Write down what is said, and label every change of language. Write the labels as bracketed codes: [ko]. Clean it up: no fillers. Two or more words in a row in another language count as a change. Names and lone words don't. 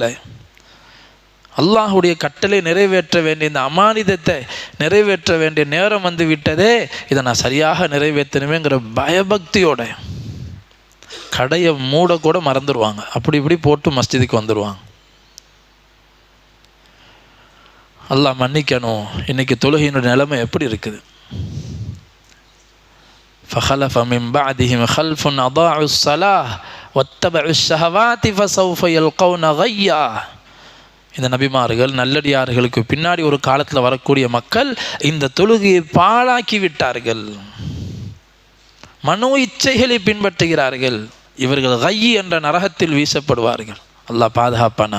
[ta] அல்லாஹுடைய கட்டளை நிறைவேற்ற வேண்டிய இந்த அமானிதத்தை நிறைவேற்ற வேண்டிய நேரம் வந்து விட்டதே, இதை நான் சரியாக நிறைவேற்றணுமேங்கிற பயபக்தியோட கடையை மூடக்கூட மறந்துடுவாங்க. அப்படி இப்படி போட்டு மஸ்ஜிதுக்கு வந்துடுவாங்க. அல்லாஹ் மன்னிக்கணும். இன்றைக்கி தொழுகையினுடைய நிலைமை எப்படி இருக்குது? [ar] فخلف من بعدهم خلف أضاعوا الصلاة واتبعوا الشهوات فسوف يلقون غيا. [ta] இந்த நபிமார்கள் நல்லடியார்களுக்கு பின்னாடி ஒரு காலத்தில் வரக்கூடிய மக்கள் இந்த தொழுகையை பாழாக்கி விட்டார்கள், மனோ இச்சைகளை பின்பற்றுகிறார்கள். இவர்கள் கையி என்ற நரகத்தில் வீசப்படுவார்கள். அல்லாஹ் பாதுகாப்பானாக.